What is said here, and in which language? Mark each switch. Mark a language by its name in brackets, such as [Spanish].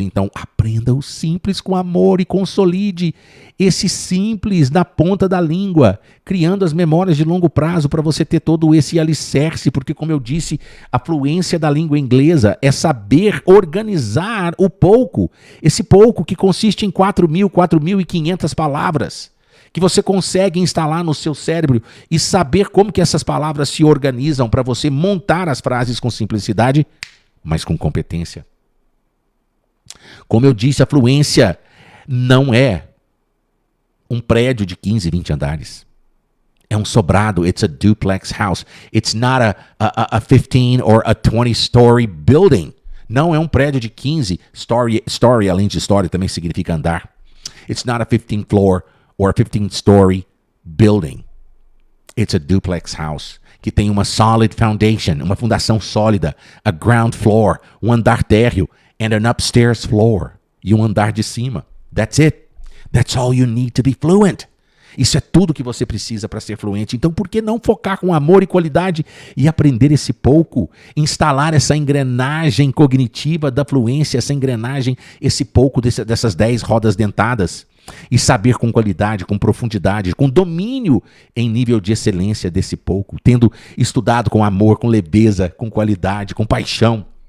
[Portuguese] Então, aprenda o simples com amor e consolide esse simples na ponta da língua, criando as memórias de longo prazo para você ter todo esse alicerce, porque, como eu disse, a fluência da língua inglesa é saber organizar o pouco, esse pouco que consiste em 4.500 palavras, que você consegue instalar no seu cérebro e saber como que essas palavras se organizam para você montar as frases com simplicidade, mas com competência. Como eu disse, a fluência não é um prédio de 15, 20 andares. É um sobrado. [English] It's a duplex house. It's not a 15 or a 20-story building. [Portuguese] Não é um prédio de 15. Story, além de story, também significa andar. [English] It's not a 15th floor or a 15-story building. It's a duplex house, [Portuguese] que tem uma [English] solid foundation, [Portuguese] uma fundação sólida, [English] a ground floor, [Portuguese] um andar térreo, [English] and an upstairs floor, [Portuguese] e um andar de cima. [English] That's it. That's all you need to be fluent. [Portuguese] Isso é tudo que você precisa para ser fluente. Então, por que não focar com amor e qualidade e aprender esse pouco? Instalar essa engrenagem cognitiva da fluência, essa engrenagem, esse pouco dessas 10 rodas dentadas. e saber com qualidade, com profundidade, com domínio em nível de excelência desse pouco, tendo estudado com amor, com leveza, com qualidade, com paixão.